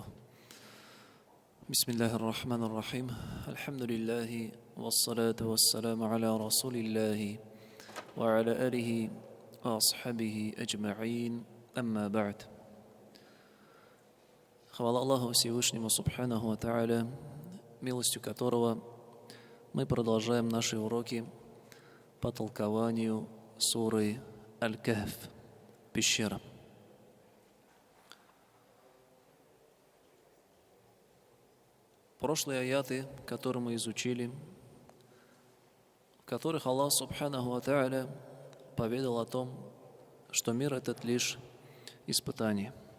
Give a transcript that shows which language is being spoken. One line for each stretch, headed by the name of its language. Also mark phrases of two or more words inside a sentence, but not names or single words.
Arabic: بسم الله الرحمن الرحيم. الحمد لله والصلاة والسلام على رسول الله وعلى آله وأصحابه أجمعين. أما بعد.
Russian: Хвала Аллаху Всевышнему
Arabic: سبحانه وتعالى,
Russian: милостью которого мы продолжаем наши уроки по толкованию суры Аль-Кахф, пещера. Прошлые аяты, которые мы изучили, в которых Аллах
Arabic: سبحانه وتعالى
Russian: поведал о том, что мир этот лишь испытание.